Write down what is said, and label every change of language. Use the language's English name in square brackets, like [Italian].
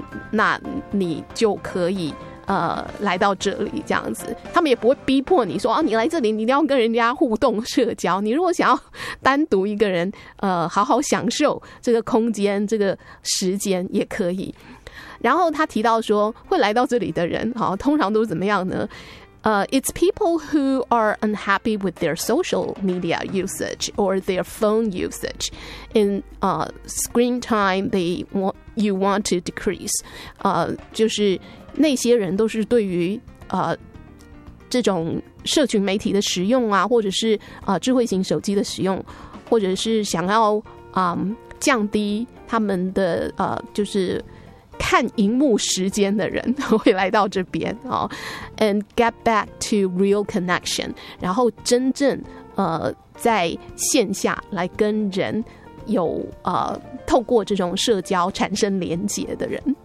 [Chinese] 那你就可以来到这里这样子，他们也不会逼迫你说，你来这里你一定要跟人家互动社交，你如果想要单独一个人好好享受这个空间这个时间也可以。然后他提到说，会来到这里的人通常都是怎么样呢？ [English] It's people who are unhappy with their social media usage or their phone usage and screen time you want to decrease. [Chinese] 就是那些人都是对于这种社群媒体的使用啊，或者是智慧型手机的使用，或者是想要降低他们的就是看荧幕时间的人会来到这边 [English] and get back to real connection, [Chinese] 然后真正在线下来跟人有透过这种社交产生连结的人。